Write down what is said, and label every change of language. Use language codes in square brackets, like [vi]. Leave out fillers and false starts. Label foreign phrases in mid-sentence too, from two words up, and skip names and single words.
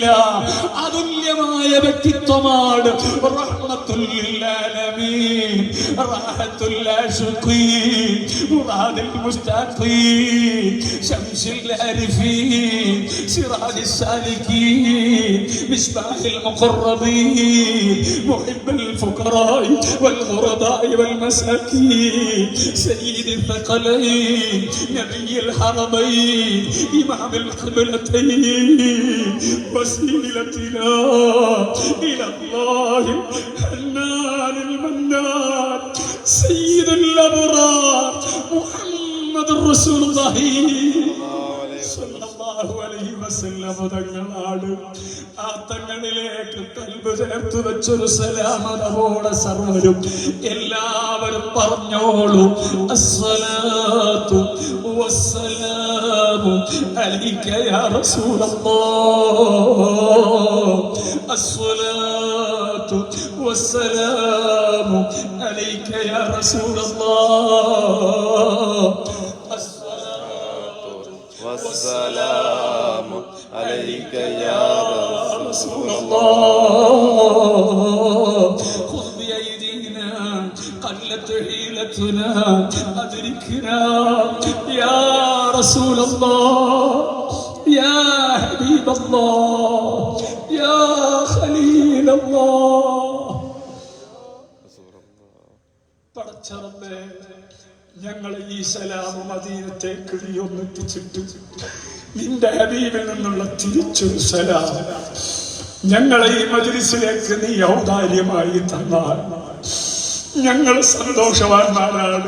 [ml] അതുല്യമായ വ്യക്തിത്വമാണ്. [ar] رحمة للعالمين راحة العاشقين مراد المشتاقين شمس العارفين سراج السالكين مصباح المقربين محب الفقراء والغرباء والمساكين سيد ثقلين نبي الحرمين إمام القبلتين وسيلتنا إلى الله الحنان المنان سيد الأبرار محمد رسول الله صلى الله عليه وسلم തങ്ങളാണ്. [ml] ആ തങ്ങളിലേക്ക് കൽബ് ചേർത്ത് വെച്ചൊരു സലാമതോടെ സർവരും എല്ലാവരും പറഞ്ഞോളൂ, [ar] الصلاة والسلام عليك يا رسول الله, الصلاة والسلام عليك يا رسول الله, والسلام عليك يا رسول الله. خذ بأيدينا قلت حيلتنا أدركنا يا رسول الله، يا حبيب الله، يا خليل الله. [ml] പടച്ചറബേ, ഞങ്ങളെ ഈ സലാമ് മദീനത്തേക്ക് നീ ഒന്നെത്തിച്ചിട്ട് നിന്റെ ഹബീബിൽ നിന്നുള്ള തിരിച്ചൊരു സലാം ഞങ്ങളെ ഈ മജ്ലിസിലേക്ക് നീ ഔദാര്യമായി തന്നാൽ ഞങ്ങൾ സന്തോഷവാന്മാരാണ്.